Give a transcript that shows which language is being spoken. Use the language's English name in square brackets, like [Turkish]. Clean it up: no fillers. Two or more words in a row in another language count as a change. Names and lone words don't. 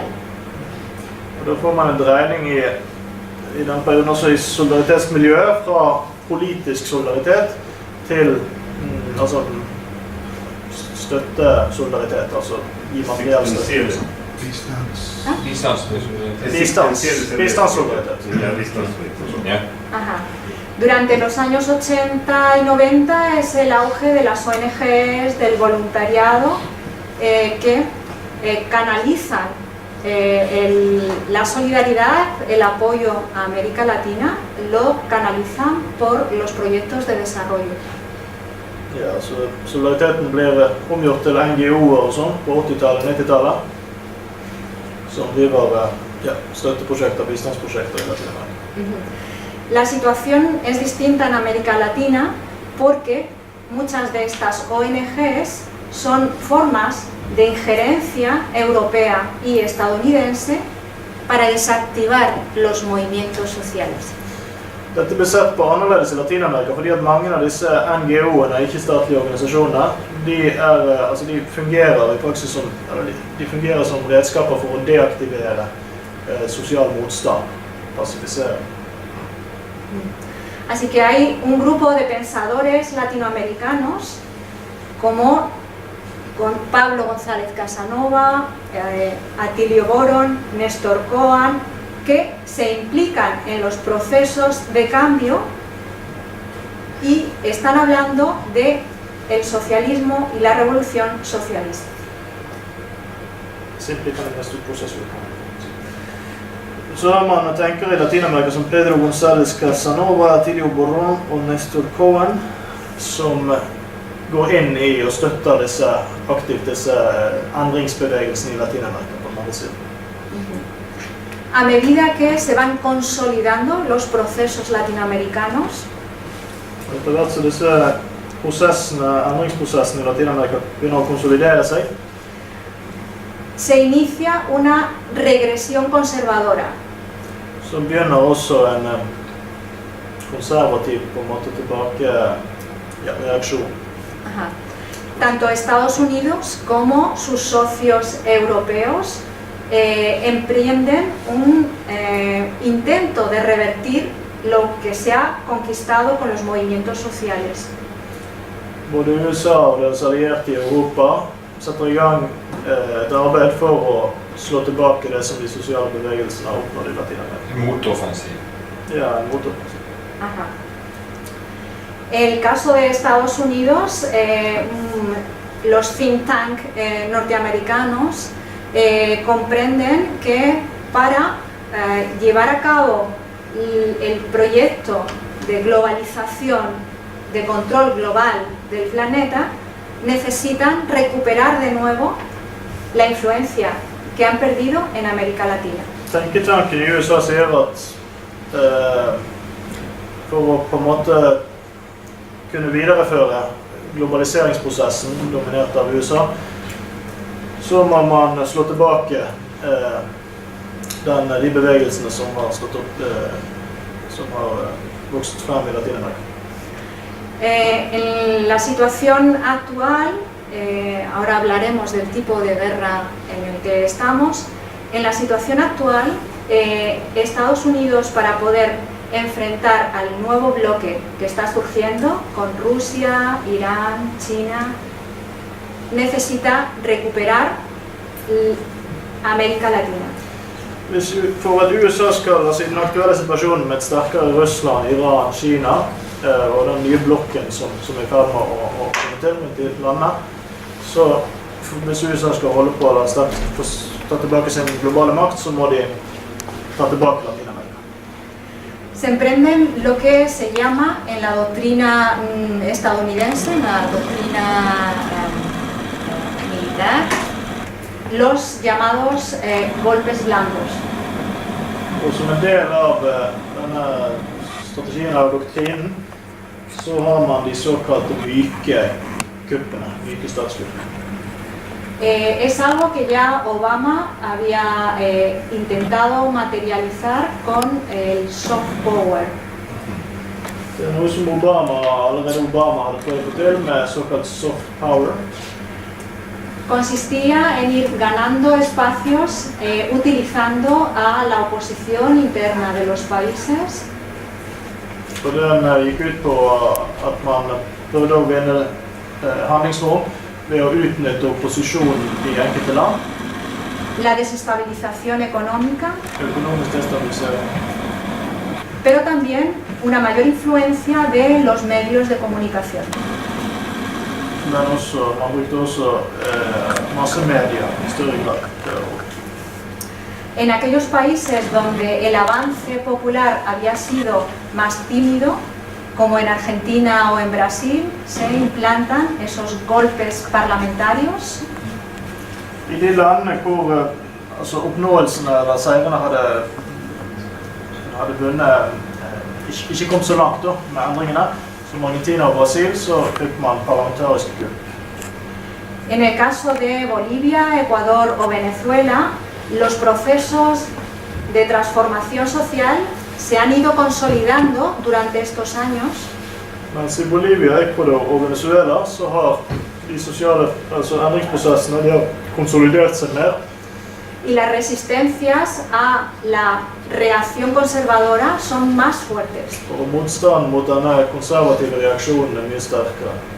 [Swedish] Och då får man en drejning i den perioden också i solidaritetsmiljö från politisk solidaritet till alltså stöttesolidaritet, alltså ge materiell stöd. Biståndssolidaritet. Ja. [Spanish] Ajá. Durante los años 80 y 90 es el auge de las ONGs, del voluntariado, que canalizan la solidaridad, el apoyo a América Latina, lo canalizan por los proyectos de desarrollo. [Norwegian] Ja, så solidariteten blir omgjort til NGO-er og sånn på 80-tallet, 90-tallet, som driver støtteprojekter, bistandsprojekter i Latinamerika. [Spanish] La situación es distinta en América Latina porque muchas de estas ONGs son formas de injerencia europea y estadounidense para desactivar los movimientos sociales. [Norwegian] Dette blir sett på annerledes i Latinamerika fordi at mange av disse NGO-ene, ikke-statlige organisasjoner, de fungerer i praksis som, de fungerer som redskaper for å deaktivere social motstand, pacificering. [Spanish] Así que hay un grupo de pensadores latinoamericanos como Pablo González Casanova, Atilio Boron, Néstor Cohen, que se implican en los procesos de cambio y están hablando de el socialismo y la revolución socialista. [Swedish] Så har man tänker i Latinamerika som Pedro González Casanova, Atilio Boron och Néstor Cohen som går in i och stöttar dessa ändringsbevegelser i Latinamerika på många sätt. [Spanish] A medida que se van consolidando los procesos latinoamericanos, [Norwegian] Etter hvert så disse ändringsprocesserna i Latinamerika begynner å konsolidere seg, [Spanish] se inicia una regresión conservadora. [Norwegian] så begynner også en konservativ på en måte tilbake reaksjon. [Spanish] Ajá. Tanto Estados Unidos como sus socios europeos emprenden un intento de revertir lo que se ha conquistado con los movimientos sociales. [Norwegian] Både USA og deres allierte i Europa setter i gang et arbeid for å slå tilbake det som de sosiale bevegelsene har oppnådd i Latinamerika. Motoffensiv. Ja, en motoffensiv. [Spanish] Ajá. El caso de Estados Unidos, los [English] think tank [Spanish] norteamericanos comprenden que para llevar a cabo el proyecto de globalización, de control global del planeta, necesitan recuperar de nuevo la influencia que han perdido en América Latina. [Norwegian] Tenketanken i USA sier at for å på en måte kunne videreføre globaliseringsprosessen dominert av USA, så må man slå tilbake de bevegelsene som har stått opp, som har vokst frem i Latinamerika. [Spanish] En la situación actual, ahora hablaremos del tipo de guerra en el que estamos, en la situación actual, Estados Unidos, para poder enfrentar al nuevo bloque que está surgiendo con Rusia, Irán, China, necesita recuperar América Latina. [Norwegian] For at USA skal, altså i den aktuelle situasjonen med et sterkere Russland, Iran, Kina, og den nye blokken som er i ferd med å komme til rundt i landet, så hvis USA skal holde på å ta tilbake sin globale makt, så må de ta tilbake Latinamerika. [Spanish] Se emprenden lo que se llama en la doctrina estadounidense, en la doctrina militar, los llamados golpes blandos. [Norwegian] Og som en del av denne strategien av doktrinen, så har man de såkalte myke kuppene, myke statskuppene. [Spanish] Es algo que ya Obama había intentado materializar con el [English] soft power. [Norwegian] Det er noe som allerede Obama hadde prøvd å få til med såkalt [English] soft power. [Spanish] Consistía en ir ganando espacios utilizando a la oposición interna de los países. [Norwegian] Og den gikk ut på at man prøvde å vinne handlingsrom ved å utnytte opposisjonen i enkelte land. [Spanish] La desestabilización económica. [Norwegian] Økonomisk destabilisering. [Spanish] Pero también una mayor influencia de los medios de comunicación. [Norwegian] Men også, man brukte også massemedia i større grad. [Spanish] En aquellos países donde el avance popular había sido más tímido, como en Argentina o en Brasil, se implantan esos golpes parlamentarios. [Norwegian] I de landene hvor oppnåelsene eller seirene hadde vunnet, ikke kom så langt da, med endringene, som Argentina og Brasil, så fikk man parlamentariske kupp. [Spanish] En el caso de Bolivia, Ecuador o Venezuela, los procesos de transformación social se han ido consolidando durante estos años. [Norwegian] Mens i Bolivia, Ecuador og Venezuela så har de sosiale endringsprosessene de har konsolidert seg mer. [Spanish] Y las resistencias a la reacción conservadora son más fuertes. [Norwegian] Og motstanden mot denne konservative reaksjonen er mye sterkere.